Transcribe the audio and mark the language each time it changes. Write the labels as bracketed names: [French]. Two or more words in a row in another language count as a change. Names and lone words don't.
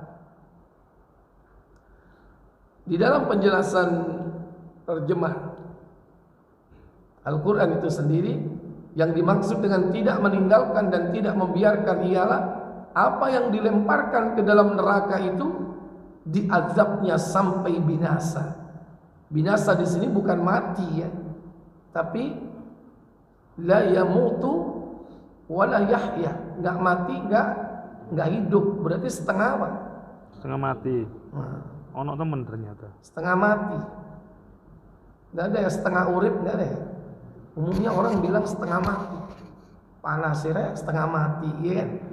[Indonesian] Di dalam penjelasan terjemah Al-Quran itu sendiri, yang dimaksud dengan tidak meninggalkan dan tidak membiarkan ialah apa yang dilemparkan ke dalam neraka itu diazabnya sampai binasa. Binasa di sini bukan mati ya, tapi [Arabic] لا يموت ولا يحيى, [Indonesian] enggak mati, enggak hidup, berarti setengah apa? Setengah mati. [Javanese] Ono temen [Indonesian] ternyata. Setengah mati. Enggak ada ya setengah urip, enggak ada ya. Umumnya orang bilang setengah mati. Panasnya setengah mati, ya kan?